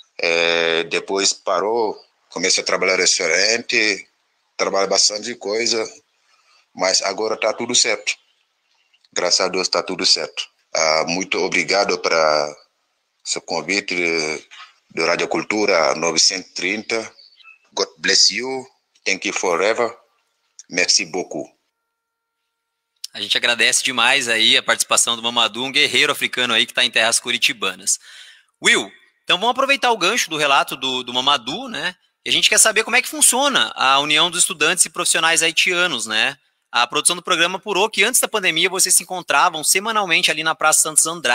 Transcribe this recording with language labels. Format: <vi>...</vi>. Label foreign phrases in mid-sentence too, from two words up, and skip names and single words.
<pt>Depois parou, comecei a trabalhar no restaurante, trabalho bastante coisa, mas agora está tudo certo. Graças a Deus está tudo certo. Muito obrigado para seu convite do Rádio Cultura 930.</pt> <en>God bless you. Thank you forever.</en> <fr>Merci beaucoup.</fr> <pt>A gente agradece demais aí a participação do Mamadou, um guerreiro africano aí que está em terras curitibanas. Will, então vamos aproveitar o gancho do relato do Mamadou, né? E a gente quer saber como é que funciona a união dos estudantes e profissionais haitianos, né? A produção do programa apurou que antes da pandemia vocês se encontravam semanalmente ali na Praça Santos Andrade.</pt>